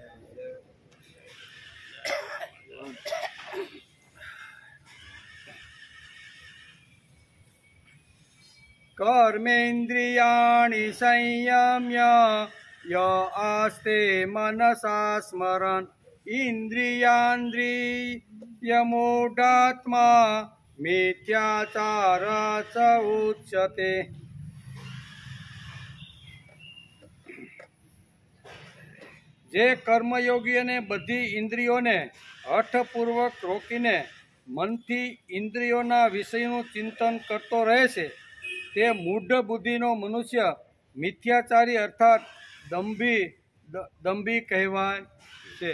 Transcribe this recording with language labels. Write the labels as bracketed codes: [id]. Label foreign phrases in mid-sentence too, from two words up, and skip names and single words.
[sa] कर्मेन्द्रियाणि संयम्य य आस्ते मनसा स्मरन् इंद्रियान्द्रियमूढात्मा मिथ्याचार च उच्यते। [gu] જે કર્મયોગી અને બધી ઇન્દ્રિયોને હઠપૂર્વક રોકીને મનથી ઇન્દ્રિયોના વિષયનું ચિંતન કરતો રહે છે તે મૂઢ બુદ્ધિનો મનુષ્ય મિથ્યાચારી અર્થાત દંભી કહેવાય છે।